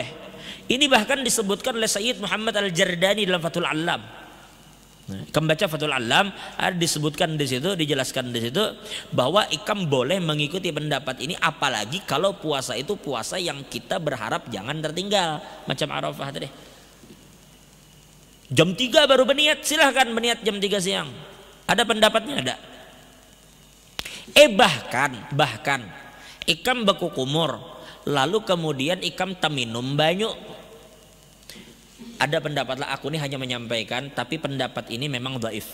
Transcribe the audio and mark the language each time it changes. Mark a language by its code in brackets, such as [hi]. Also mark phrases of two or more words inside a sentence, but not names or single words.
[id] Ini bahkan disebutkan oleh Sayyid Muhammad Al-Jardani dalam Fathul Alam. Ikam baca Fathul Alam, ada disebutkan di situ, dijelaskan di situ bahwa ikam boleh mengikuti pendapat ini, apalagi kalau puasa itu puasa yang kita berharap jangan tertinggal, macam Arafah tadi. Jam 3 baru berniat, silahkan berniat jam 3 siang. Ada pendapatnya ada. [bjn] Bahkan ikam berkukumur, lalu kemudian ikam taminum banyu. [id] Ada pendapatlah, aku ini hanya menyampaikan, tapi pendapat ini memang dhaif.